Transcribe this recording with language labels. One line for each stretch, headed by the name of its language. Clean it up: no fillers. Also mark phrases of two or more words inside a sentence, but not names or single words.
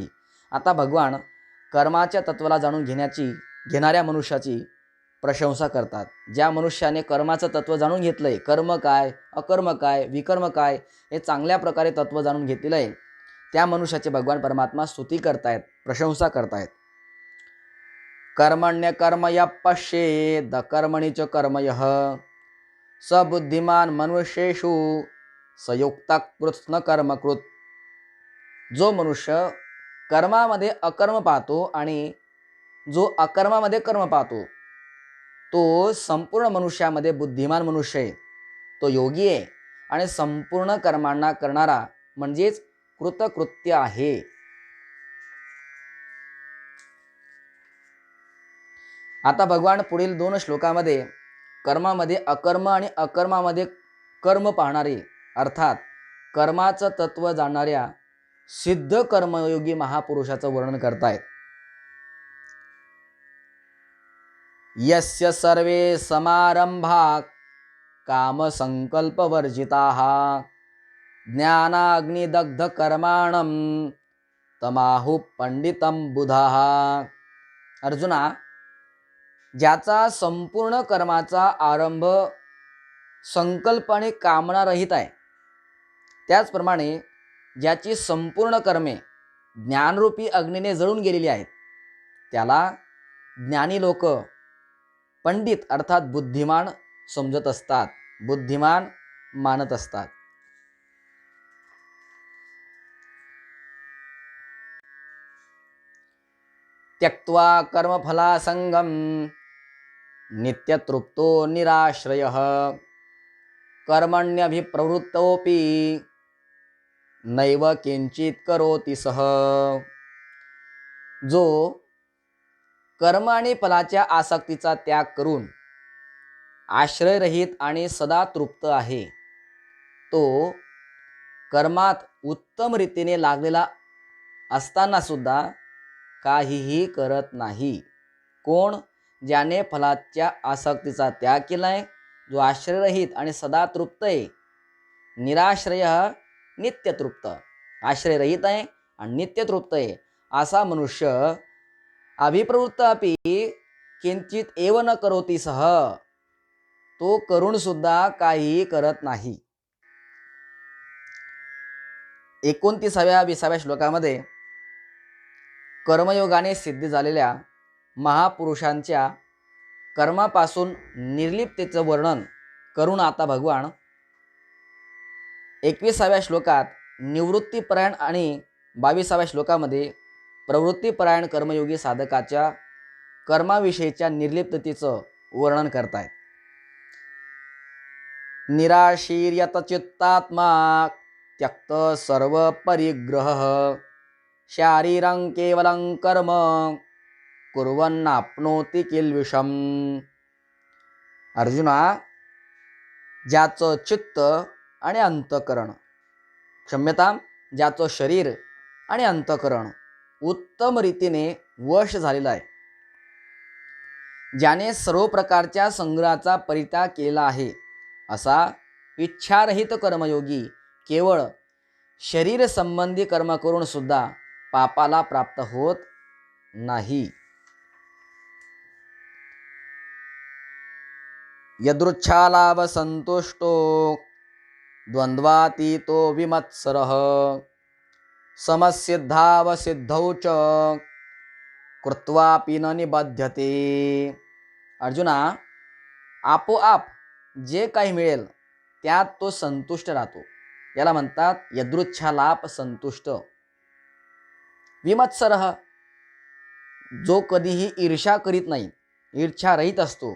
Marathi: आता भगवान कर्माच्या तत्वाला जाणून घेणाऱ्या मनुष्याची प्रशंसा करतात. ज्या मनुष्याने कर्माचं तत्व जाणून घेतलंय, कर्म काय, अकर्म काय, विकर्म काय, हे चांगल्या प्रकारे तत्व जाणून घेतलेलं आहे, त्या मनुष्याची भगवान परमात्मा स्तुती करतायत, प्रशंसा करतायत.
Sanskrit: कर्मण्य कर्मय पश्येद कर्मणीच कर्मयः स बुद्धिमान मनुष्येषु संयुक्त कृत्स्न कर्मकृत.
Marathi: जो मनुष्य कर्मामध्ये अकर्म पाहतो आणि जो अकर्मामध्ये कर्म पाहतो, तो संपूर्ण मनुष्यामध्ये बुद्धिमान मनुष्य आहे, तो योगी आहे आणि संपूर्ण कर्मांना करणारा म्हणजेच कृतकृत्य आहे. आता भगवान पुढील 2 श्लोकामध्ये कर्मामध्ये अकर्म आणि अकर्मामध्ये कर्म पाहणारे, अर्थात कर्माचं तत्व जाणणाऱ्या सिद्ध कर्मयोगी महापुरुषाचं वर्णन करतायत.
Sanskrit: यस्य सर्वे समारंभा कामसंकल्पवर्जिताः ज्ञानाग्निदग्ध कर्माणं तमाहु पंडितं बुधाः.
Marathi: अर्जुना, ज्याचा संपूर्ण कर्माचा आरंभ संकल्प आणि कामनारहित आहे, त्याचप्रमाणे ज्याची संपूर्ण कर्मे ज्ञानरूपी अग्नीने जळून गेलेली आहेत, त्याला ज्ञानी लोक पंडित अर्थात बुद्धिमान समजत असतात, बुद्धिमान मानत असतात.
Sanskrit: त्यक्त्वा कर्मफलासंगम नित्यतृप्तो निराश्रयः कर्मण्यभिप्रवृत्तोऽपि नैव किंचित करोति सः.
Marathi: जो कर्म आणि फलाच्या आसक्तीचा त्याग करून आश्रयरहित आणि सदा तृप्त आहे, तो कर्मात उत्तम रीतीने लागलेला असताना सुद्धा काहीही करत नाही. कोण? ज्याने फलाच्या आसक्तीचा त्याग केलाय, जो आश्रयरहित आणि सदा तृप्त आहे. निराश्रय नित्यतृप्त, आश्रयरहित आहे आणि नित्यतृप्त आहे असा मनुष्य
Sanskrit: अभिप्रवृत्त अपि किंचित एव न करोति सह,
Marathi: तो करून सुद्धा काहीही करत नाही. 29व्या-20व्या श्लोकामध्ये कर्मयोगाने सिद्ध झालेल्या महापुरुषांच्या कर्मापासून निर्लिप्ततेचं वर्णन करून आता भगवान 21व्या श्लोकात निवृत्तीपरायण आणि 22व्या श्लोकामध्ये प्रवृत्तीपरायण कर्मयोगी साधकाच्या कर्माविषयीच्या निर्लिप्ततेचं वर्णन करतायत.
Sanskrit: निराशीर्यत चित्तात्मा त्यक्त सर्व परिग्रह शारीरं केवलं कर्म कुर्वन्नाप्नोति किल्बिषम.
Marathi: अर्जुना, ज्याचं चित्त आणि अंतःकरण, ज्याचं शरीर आणि अंतःकरण उत्तम रीतीने वश झालेला आहे, ज्याने सर्व प्रकारच्या संग्रहाचा परित्याग केला आहे, असा इच्छारहित कर्मयोगी केवळ शरीर संबंधी कर्म करून सुद्धा पापाला प्राप्त होत नाही.
Sanskrit: यदृच्छालाभ संतुष्टो द्वंद्वातीतो विमत्सरः समसिद्धावसिद्धौ च कृत्वापि न निबध्यते.
Marathi: अर्जुना, आपोआप जे काही मिळेल त्यात तो संतुष्ट राहतो. याला म्हणतात
Sanskrit: यदृच्छालाभ संतुष्ट.
Marathi: विमत्सरः, जो कधीही ईर्ष्या करीत नाही, ईर्ष्यारहित असतो.